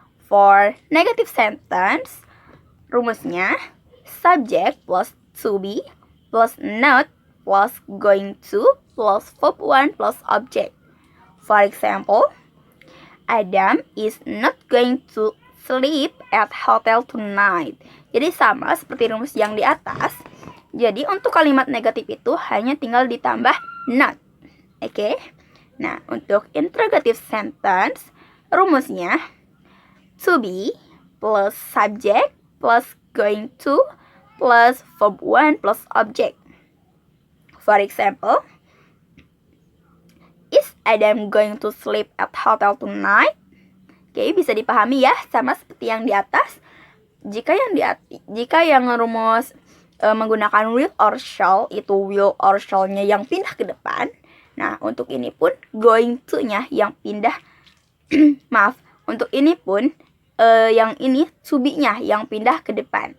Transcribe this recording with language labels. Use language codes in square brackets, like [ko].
[en] For negative sentence, rumusnya subject plus to be plus not plus going to plus verb 1 plus object. For example, Adam is not going to sleep at hotel tonight. [id] Jadi sama seperti rumus yang di atas. Jadi untuk kalimat negatif itu hanya tinggal ditambah not. Oke. Nah, untuk [en] interrogative sentence rumusnya to be plus subject plus going to plus verb 1 plus object. For example, is Adam going to sleep at hotel tonight? [id] Oke, bisa dipahami ya, sama seperti yang di atas. Jika yang rumus menggunakan [en] will or shall, [id] itu will or shall-nya yang pindah ke depan. Nah, untuk ini pun going to-nya yang pindah maaf, untuk ini pun yang ini to be-nya yang pindah ke depan.